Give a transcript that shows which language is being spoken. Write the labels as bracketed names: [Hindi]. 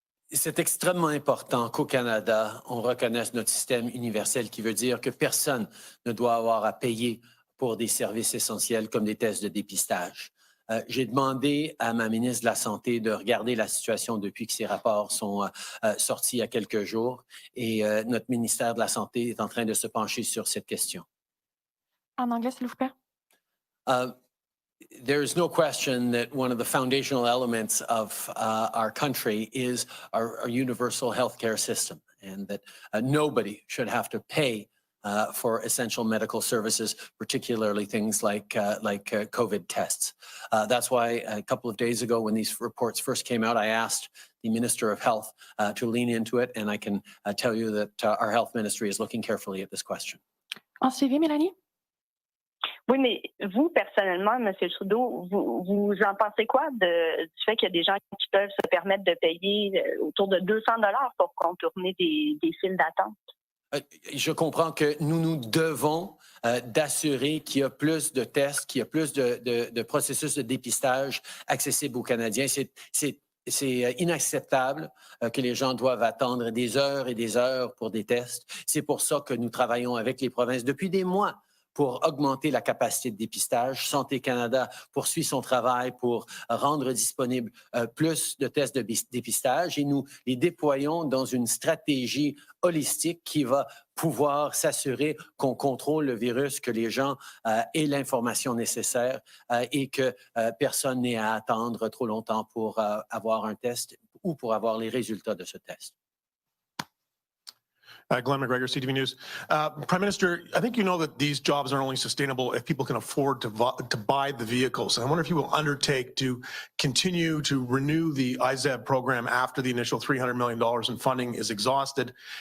[French] C'est extrêmement important qu'au Canada, on reconnaisse notre système universel, qui veut dire que personne ne doit avoir à payer pour des services essentiels comme des tests de dépistage. J'ai demandé à ma ministre de la Santé de regarder la situation depuis que ces rapports sont sortis il y a quelques jours, et notre ministère de la Santé est en train de se pencher sur cette question. En anglais, s'il vous plaît. [English] There is no question that one of the foundational elements of our country is our universal healthcare system, and that nobody should have to pay for essential medical services, particularly things like COVID tests. That's why a couple of days ago, when these reports first came out, I asked the Minister of Health to lean into it, and I can tell you that our health ministry is looking carefully at this question. [French] En suivi, Mélanie? Oui, mais vous, personnellement, M. Trudeau, vous en pensez quoi du fait qu'il y a des gens qui peuvent se permettre de payer autour de 200 $ pour contourner des files d'attente? Je comprends que nous devons d'assurer qu'il y a plus de tests, qu'il y a plus de processus de dépistage accessibles aux Canadiens. C'est inacceptable que les gens doivent attendre des heures et des heures pour des tests. C'est pour ça que nous travaillons avec les provinces depuis des mois pour augmenter la capacité de dépistage. Santé Canada poursuit son travail pour rendre disponible plus de tests de dépistage et nous les déployons dans une stratégie holistique qui va pouvoir s'assurer qu'on contrôle le virus, que les gens aient l'information nécessaire et que personne n'ait à attendre trop longtemps pour avoir un test ou pour avoir les résultats de ce test. [English] Glenn McGregor, CTV News. Prime Minister, I think you know that these jobs are only sustainable if people can afford to buy the vehicles. And I wonder if you will undertake to continue to renew the IZEB program after the initial $300 million in funding is exhausted.